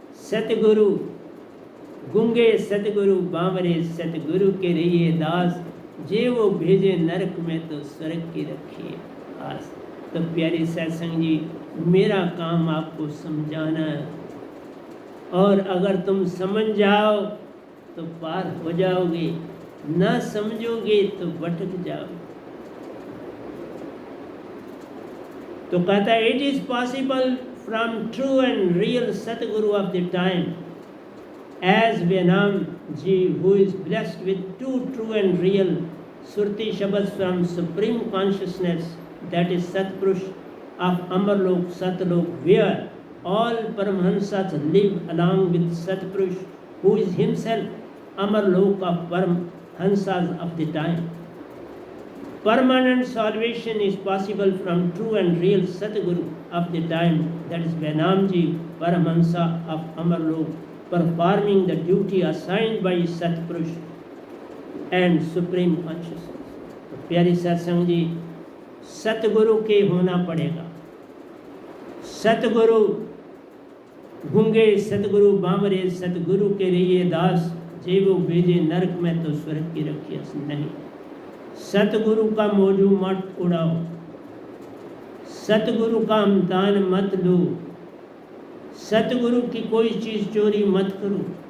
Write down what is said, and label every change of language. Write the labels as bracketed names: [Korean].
[Hindi] सतगुरु गूंगे सतगुरु बावरे सतगुरु के रहिए दास, जे वो भेजे नरक में तो स्वर्ग की रखिए आस। तो प्यारे सत्संग जी, मेरा काम आपको समझाना है, और अगर तुम समझ जाओ तो पार हो जाओगे, ना समझोगे तो भटक जाओगे। तो कहता है, [English] It is possible from true and real Satguru of the time, as Venam ji, who is blessed with two true and real Surti Shabds from Supreme Consciousness, that is Satpurush of Amarlok Satlok, where all Paramahansas live along with Satpurush, who is himself Amarlok of Paramahansas of the time. Permanent salvation is possible from true and real Satguru of the time, that is Venam ji, Paramahansa of Amarlok, performing the duty assigned by Satpurush and Supreme Consciousness. [Hindi] तो प्यारी सत्संग जी, सतगुरु के होना पड़ेगा। सतगुरु गूंगे सतगुरु बामरे सतगुरु के रहिए दास, जे वो भेजे नरक में तो स्वर्ग की रखिए नहीं। सतगुरु का मौजू मत उड़ाओ, सतगुरु का दान मत लो, सतगुरु की कोई चीज़ चोरी मत करो।